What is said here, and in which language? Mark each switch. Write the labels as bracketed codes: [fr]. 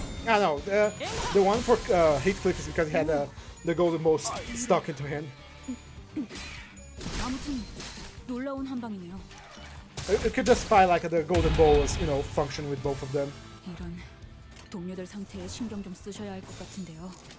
[en] Ah, no, the one for Heathcliff is because he had the golden bow stuck into him. [ko] 아무튼 놀라운 한 방이네요. [en] It could justify like the golden bow was, you know, function with both of them. [ko] 이런 동료들 상태에 신경 좀 쓰셔야 할 것 같은데요.